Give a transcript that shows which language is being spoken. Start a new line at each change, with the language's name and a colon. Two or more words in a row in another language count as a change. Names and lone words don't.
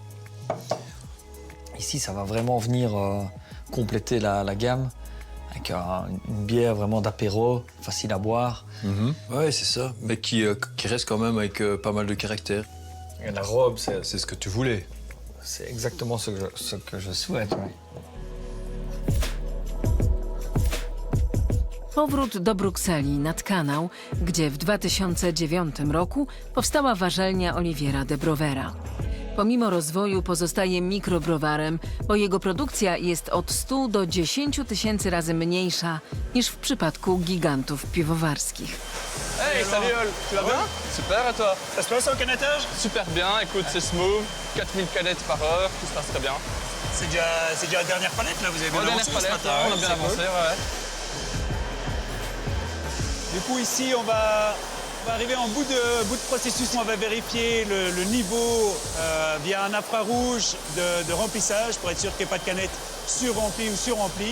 French: Ici, ça va vraiment venir compléter la gamme avec une bière vraiment d'apéro, facile à boire. Ouais, c'est ça, mais qui reste quand même avec pas mal de caractère. Et la robe, c'est ce que tu voulais. C'est exactement ce que je souhaite, oui.
Polish: Powrót do Brukseli nad kanał, gdzie w 2009 roku powstała warzelnia Oliviera de Brovera. Pomimo rozwoju pozostaje mikrobrowarem, bo jego produkcja jest od 100 do 10 000 razy mniejsza niż w przypadku gigantów piwowarskich.
French: Hey, salut Ol, tu vas bien? Super, et toi? Ça se passe au canettage? Super bien, écoute, c'est smooth, 4000 canettes par heure, tout se passe très bien. C'est déjà la dernière palette là, vous avez bien avancé dernière palette, on a bien avancé, ouais. Du coup ici on va arriver en bout de processus où on va vérifier le niveau via un infrarouge de remplissage pour être sûr qu'il n'y ait pas de canette surremplie ou surremplie.